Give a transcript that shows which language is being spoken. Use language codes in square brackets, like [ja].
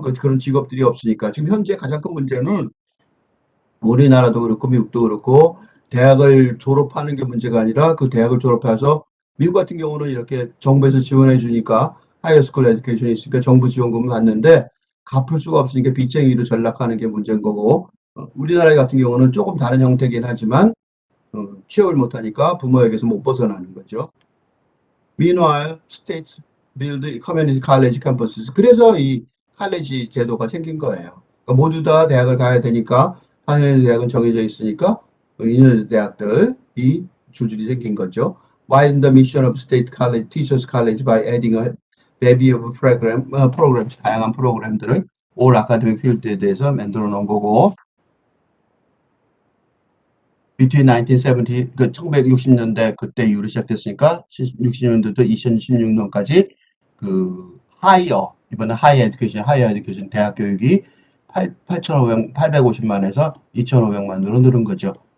[ko] 그런 직업들이 없으니까. 지금 현재 가장 큰 문제는 우리나라도 그렇고 미국도 그렇고 대학을 졸업하는 게 문제가 아니라 그 대학을 졸업해서 미국 같은 경우는 이렇게 정부에서 지원해 주니까 하이어스쿨 에듀케이션이 있으니까 정부 지원금을 받는데 갚을 수가 없으니까 빚쟁이로 전락하는 게 문제인 거고 우리나라 같은 경우는 조금 다른 형태긴 하지만 취업을 못하니까 부모에게서 못 벗어나는 거죠. [en] Meanwhile, states build community college campuses. [ko] 그래서 이 칼레지 제도가 생긴 거예요. 그러니까 모두 다 대학을 가야 되니까 한인의 대학은 정해져 있으니까 인연 대학들이 줄줄이 생긴 거죠. [en] Widen the mission of state college, teachers college by adding a bevy of programs, [ko] 다양한 프로그램들을 올 아카데믹 필드에 대해서 만들어 놓은 거고, [en] between 1970, [ko] 그 1960년대 그때 이후로 시작됐으니까 60년대부터 2016년까지 그 하이어, 이번에 하이어 에듀케이션 대학 교육이 850만에서 2,500만으로 늘은 거죠.